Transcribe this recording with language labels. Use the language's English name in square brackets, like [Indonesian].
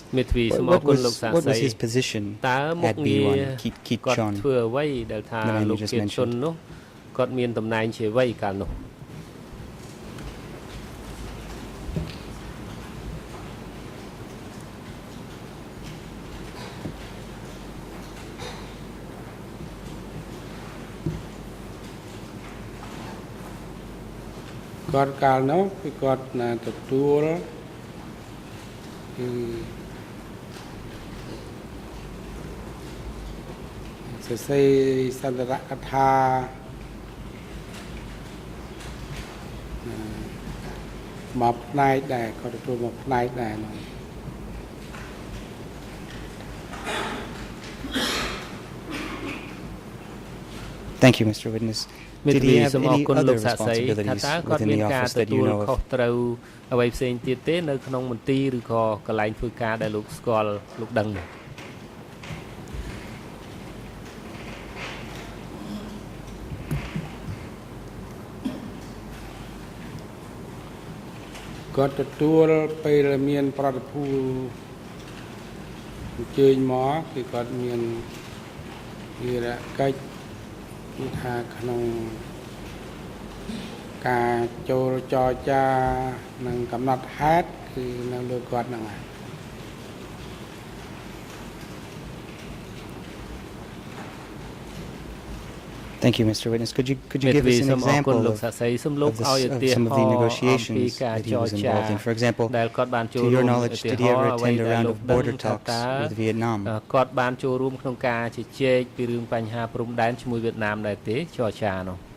[English] What was his position at B1 Keat Chon? [Khmer] ធ្វើអ្វីដែលថាលោកគៀតឈុននោះគាត់មានតំណែងជាអ្វីកាលនោះ គាត់កាលនោះគឺគាត់ទទួលសរសេរសន្ទរកថាមកផ្នែកដែរគាត់ទទួលមកផ្នែកដែរនោះ [English] Thank you, Mr. Witness. Did he have any other responsibilities within the office that you know of? [Khmer] ត្រូវអ្វីផ្សេងទៀតទេនៅក្នុងមន្ទីរឬក៏កន្លែងធ្វើការដែលលោកស្គាល់លោកដឹង គាត់ទទួលពេលមានប្រតិភូអញ្ជើញមកគឺគាត់មានវិរៈកិច្ចថាក្នុងការចូលចរចានិងកំណត់ហេតុគឺនៅលើគាត់ហ្នឹងហើយ [English] Thank you, Mr. Witness. Could you give us an example of some of the negotiations that he was involved in? For example, to your knowledge, did he ever attend a round of border talks with Vietnam? [Khmer] គាត់បានចូលរួមក្នុងការជជែកពីរឿងបញ្ហាព្រំដែនជាមួយវៀតណាមដែរទេចរចានោះ